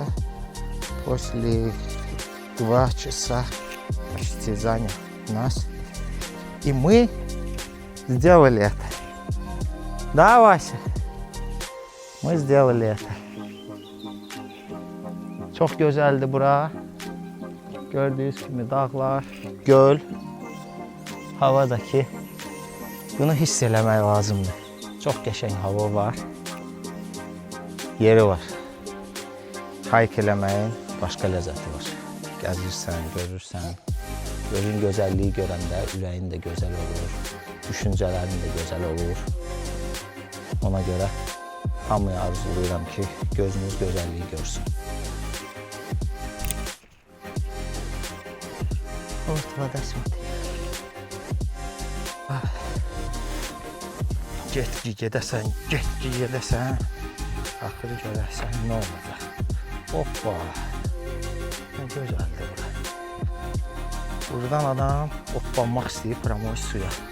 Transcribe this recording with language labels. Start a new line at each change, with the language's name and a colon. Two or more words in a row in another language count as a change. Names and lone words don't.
Russian: После 2 часа почти занял нас. И мы сделали это. Да, Вася? Мы сделали это.
Turkish: Çok güzeldi bura. Gördüğünüz gibi dağlar, göl, havadaki.
Azerbaijani: Bunu hiss eləmək lazımdır. Çox qəşəng hava var. Yeri var. Hike eləməyin başqa ləzzəti var. Gəzirsən, görürsən. Gölün gözəlliyi görəndə ürəyin də gözəl olur. Düşüncələrin də gözəl olur. Ona görə hamıya arzulayıram ki, gözünüz gözəlliyi görsün.
Russian: Вот вода, смотри.
Azerbaijani: Get-ki gedəsən, get-ki gedəsən. Axırı görəsən, nə olacaq? Hoppa. Nə gözəldir bura. Buradan adam hoppanmaq istəyir pramoy suya.